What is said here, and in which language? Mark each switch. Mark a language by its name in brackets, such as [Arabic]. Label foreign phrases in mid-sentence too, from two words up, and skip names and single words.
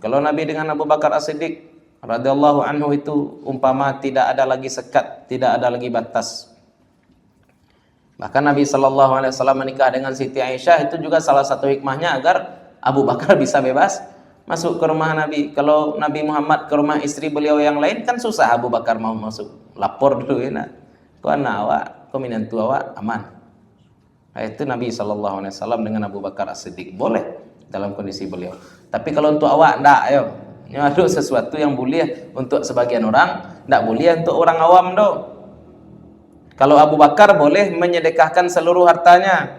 [Indonesian] Kalau Nabi dengan Abu Bakar As-Siddiq [Arabic] رضي الله عنه [Indonesian] itu umpama tidak ada lagi sekat, tidak ada lagi batas. Bahkan Nabi SAW menikah dengan Siti Aisyah, itu juga salah satu hikmahnya agar Abu Bakar bisa bebas masuk ke rumah Nabi. Kalau Nabi Muhammad ke rumah istri beliau yang lain kan susah Abu Bakar mau masuk. Lapor dulu ya nak. [Minangkabau] Kau anak awak, kau minantu awak aman. [Indonesian] Nah, itu Nabi SAW dengan Abu Bakar As-Siddiq boleh dalam kondisi beliau. Tapi kalau untuk awak enggak, ayo. Ini ada sesuatu yang boleh untuk sebagian orang, enggak boleh untuk orang awam do. Kalau Abu Bakar boleh menyedekahkan seluruh hartanya.